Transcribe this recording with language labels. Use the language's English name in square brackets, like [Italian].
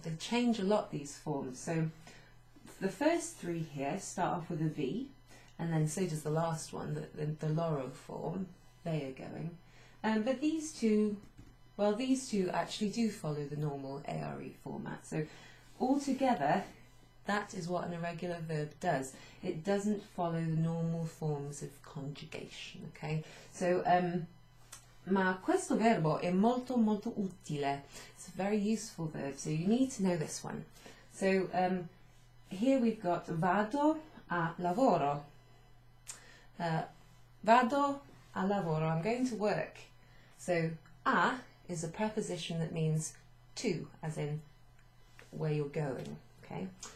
[English] They change a lot, these forms. So the first three here start off with a V, and then so does the last one, the loro form. They are going. But these two actually do follow the normal ARE format. So altogether, that is what an irregular verb does. It doesn't follow the normal forms of conjugation, okay? [Italian] So, ma questo verbo è molto molto utile. [English] It's a very useful verb, so you need to know this one. So, here we've got [Italian] vado a lavoro. Vado a lavoro, [English] I'm going to work. So, a is a preposition that means to, as in where you're going, okay?